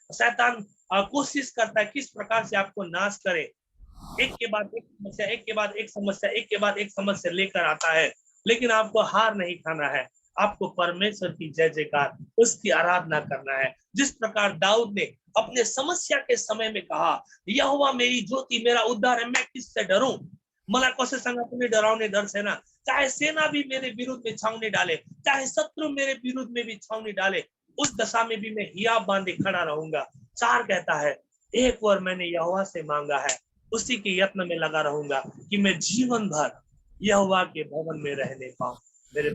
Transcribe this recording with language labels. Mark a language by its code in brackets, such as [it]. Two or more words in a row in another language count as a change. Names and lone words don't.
[hi] शैतान कोशिश करता है किस प्रकार से आपको नाश करे, एक के बाद एक समस्या, एक के बाद एक समस्या, एक के बाद एक समस्या लेकर आता है, लेकिन आपको हार नहीं खाना है। आपको परमेश्वर की जय जयकार, उसकी आराधना करना है। जिस प्रकार दाऊद ने अपने समस्या के समय में कहा, यहोवा मेरी ज्योति, मेरा उद्धार है, मैं किससे डरूं? [ne] मलाई कसैसँग पनि डराउने डर छैन। [hi] चाहे सेना भी मेरे विरुद्ध में छावनी डाले, चाहे शत्रु मेरे विरुद्ध में भी छावनी डाले, उस दशा में भी मैं हियाव बांधे खड़ा रहूंगा। 4 कहता है, एक बार मैंने यहोवा से मांगा है, उसी के यत्न में लगा रहूंगा कि मैं जीवन भर यहोवा के भवन में रहने पाऊं।